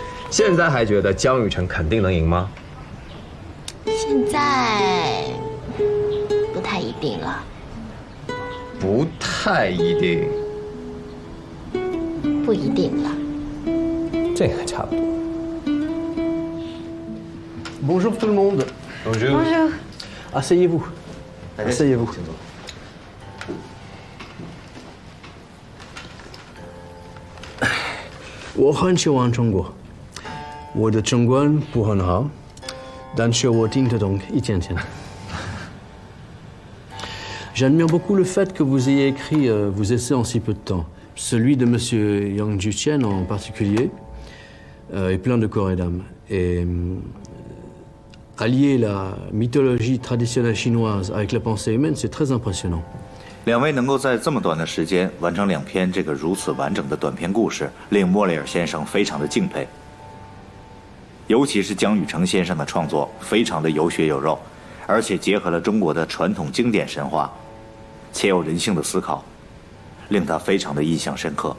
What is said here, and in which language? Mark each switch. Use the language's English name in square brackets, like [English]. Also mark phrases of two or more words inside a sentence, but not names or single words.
[Chinese] 现在还觉得江雨晨肯定能赢吗？现在不太一定了。不太一定。不一定了。这个差不多。 [French] Bonjour tout le monde. Bonjour. Asseyez-vous. Asseyez-vous. [Chinese] 我很喜欢中国，我的中文不很好，但是我听得懂一点点。 [French] J'admire beaucoup le fait que vous ayez écrit vos essais en si peu de temps. Celui de Monsieur Yang Juqian en particulier est plein de corps et d'âme. Et allier la mythologie traditionnelle chinoise avec la pensée humaine, c'est très impressionnant. [Chinese] 两位能够在这么短的时间完成2篇这个如此完整的短篇故事，令莫雷尔先生非常的敬佩。尤其是江雨成先生的创作，非常的有血有肉，而且结合了中国的传统经典神话，且有人性的思考，令他非常的印象深刻。